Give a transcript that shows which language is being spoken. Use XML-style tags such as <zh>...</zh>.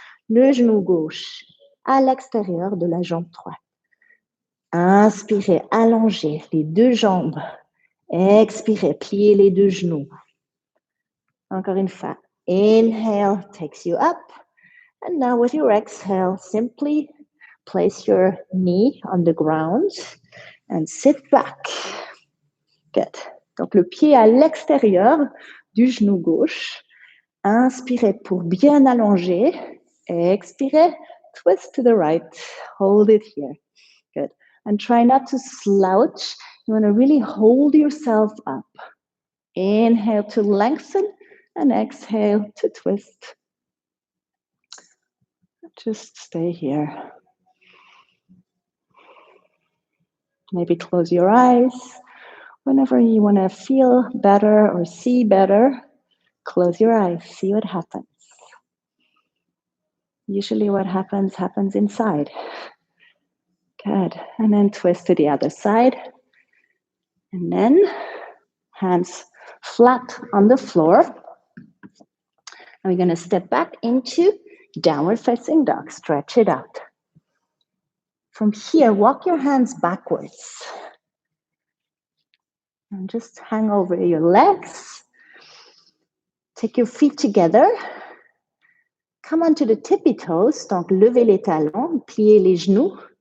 <fr>Le genou gauche à l'extérieur de la jambe droite. Inspirez, allongez les deux jambes. Expirez, pliez les deux genoux. Encore une fois.</fr> <en>Inhale takes you up. And now with your exhale, simply place your knee on the ground and sit back. Good.</en> <fr>Donc le pied à l'extérieur du genou gauche. Inspirez pour bien allonger. Expirez,</fr> <en>twist to the right. Hold it here. Good. And try not to slouch. You want to really hold yourself up. Inhale to lengthen and exhale to twist. Just stay here. Maybe close your eyes. Whenever you want to feel better or see better, close your eyes. See what happens. Usually what happens inside. Good. And then twist to the other side. And then hands flat on the floor. And we're going to step back into downward facing dog. Stretch it out. From here, walk your hands backwards. And just hang over your legs. Take your feet together. Come onto the tippy toes.</en> <fr>Donc, levez les talons, pliez les genoux.</fr>